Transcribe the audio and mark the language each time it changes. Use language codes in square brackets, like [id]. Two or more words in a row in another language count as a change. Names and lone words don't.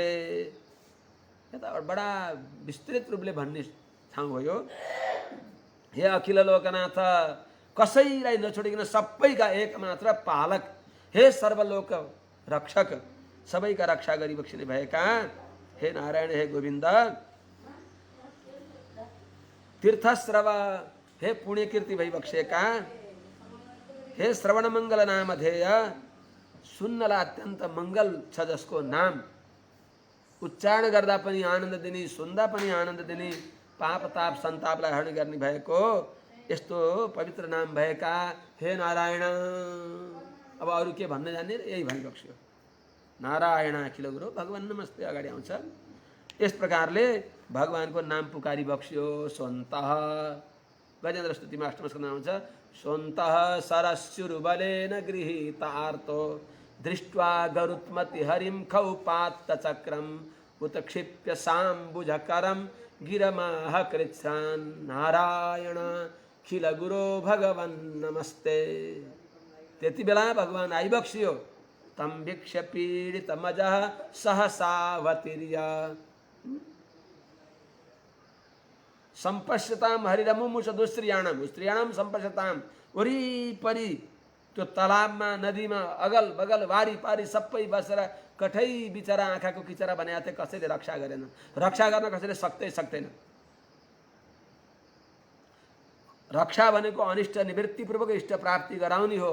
[ne] यता बडा विस्तृत रूपले भन्ने ठाउँ हो यो। हे अखिल लोकनाथ, कसैलाई नछोडिकन सबैका एकमात्र पालक, हे सर्वलोक रक्षक, सबैका रक्षा गरिबक्सिने भएका हे नारायण, हे गोविन्द। तीर्थस्रव, हे पुण्य कीर्ति भइबक्सेका, हे श्रवण मङ्गल नामधेय, सुन्नलाई अत्यन्त मङ्गल छ जसको नाम उच्चारण गर्दा पनि आनन्द दिने, सुन्दा पनि आनन्द दिने, पाप ताप सन्तापलाई हरण गर्ने भएको यस्तो पवित्र नाम भएका हे नारायण। अब अरू के भन्न जाने, यही भनिबक्स्यो, [sa] नारायण अखिल गुरु भगवान नमस्ते [ne] अगाडि आउँछ। यस प्रकारले भगवानको नाम पुकारी बक्स्यो। स्वन्तः गजेन्द्र स्तुतिमा अष्टम स्कन्धमा आउँछ, [sa] स्वन्तः सरस्युरुबलेन गृहीतार्तो दृष्ट्वा गरुत्मति हरिं खौपात्त चक्रम उत्क्षिप्य साम्बुजकरं गिरमाह कृच्छ्रान् नारायण अखिल गुरु भगवान नमस्ते। [ne] त्यति बेला भगवान आइबक्सियो। [sa] तम भिक्ष पीडित मजः सहसावतीर्य संपश्यताम हरिरमुमुष दुस्त्रियाणम स्त्रियाणम संपश्यताम। [ne] वरिपरि त्यो तलाबमा नदीमा अगल बगल वारी पारी सबै बसेर कठै बिचरा आँखाको किचरा बनाएको थिए, कसैले रक्षा गरेन। रक्षा गर्न कसैले सक्दैन। रक्षा भनेको अनिष्ट निवृत्तिपूर्वक इष्ट प्राप्ति गराउने हो।